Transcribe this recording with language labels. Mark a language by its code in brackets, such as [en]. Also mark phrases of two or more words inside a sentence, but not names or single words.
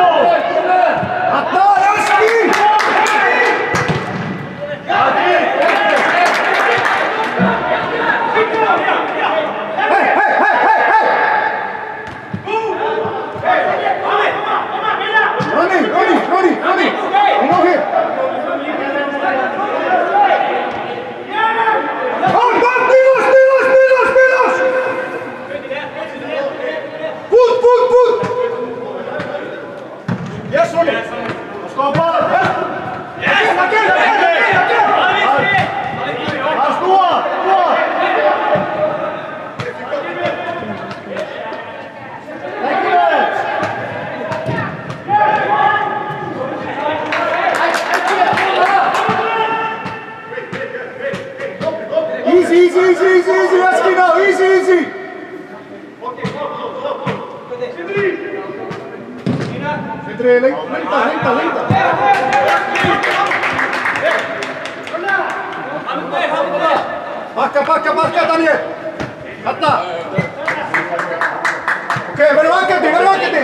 [is] Þarna, Jaski! Ronny! [en] I'm over here! Yes, Ronny! Let's go, brother! Yes! Again! Let's go on! Thank you, man! Easy, Jaski now, easy! [is] Sindri, lengta! Bakka, Daniel! Þarna! Ok, verður vakandi!